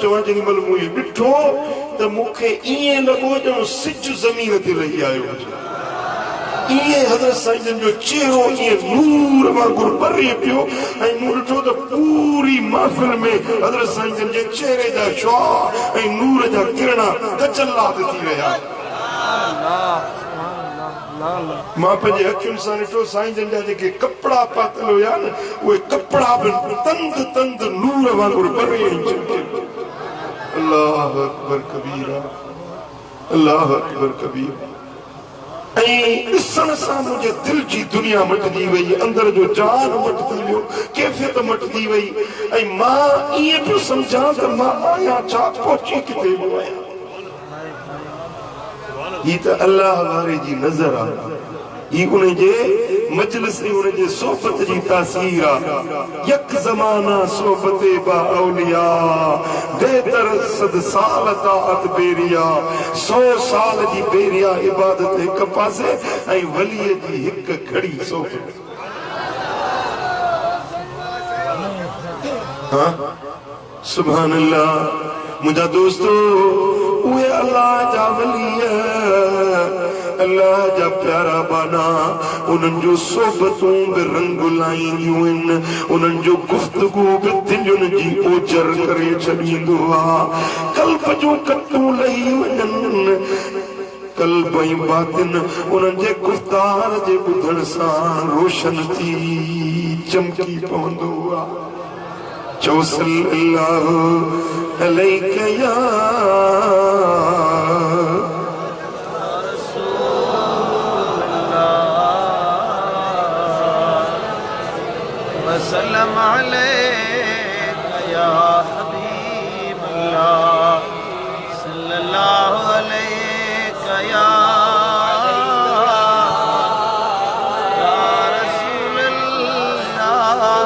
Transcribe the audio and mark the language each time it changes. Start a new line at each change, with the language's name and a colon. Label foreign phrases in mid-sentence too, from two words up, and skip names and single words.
Sindhi: चवां जेॾी महिल मूं इहो ॾिठो त मूंखे ईअं लॻो ॼणो सिज ज़मीन ते लही आयो हुजे इए हज़रत साईं जन जो चेहरो इए नूर वांगुरु ॿरे पियो ऐं मूं ॾिठो त पूरी महफ़िल में हज़रत साईं जन जे चेहरे जा शुआ ऐं नूर जा किरण तजल्लात थी रहिया मां पंहिंजे अखियुनि सां ॾिठो साईं जन जा जेके कपिड़ा पातल हुया न उहे कपिड़ा बि तंद तंद नूर वांगुरु ॿरे
Arabic: الله أكبر كبيرا الله أكبر كبيرا
Sindhi: ऐं ॾिसण सां मुंहिंजे दिलि जी दुनिया मटंदी वई अंदर जो जान मटंदी वियो कैफ़ियत मटंदी वई ऐं मां ईअं पियो सम्झां त मां आहियां छा पहुची किथे वियो आहियां ही त अल्लाह वारे जी नज़र आहे ही उन जे मजलिस जी उन जे सोबत जी तासीर आहे
Persian: یک زمانه صحبت با اولیا بهتر صد سال طاعت بی‌ریا
Sindhi: 100 साल जी बेरिया इबादत हिक पासे ऐं वलीअ जी हिक खड़ी सोबत हां
Arabic: سبحان الله
Sindhi: मुंहिंजा दोस्तो उहे अल्लाह जा वली अल्लाह जा प्यारा बाना उन्हनि जो सोबतूं बि रंग लाईंदियूं आहिनि उन्हनि जो गुफ़्तगू बि दिलुनि जी ओजर करे छॾींदो आहे कल्ब जूं कटूं लही वञनि कल्ब ऐं बातिन उन्हनि जे गुफ़्तार जे ॿुधण सां रोशन थी चमकी पवंदो आहे चओ
Arabic: صلى الله عليك يا وسلم عليك يا حبيب الله صلى الله عليك يا رسول الله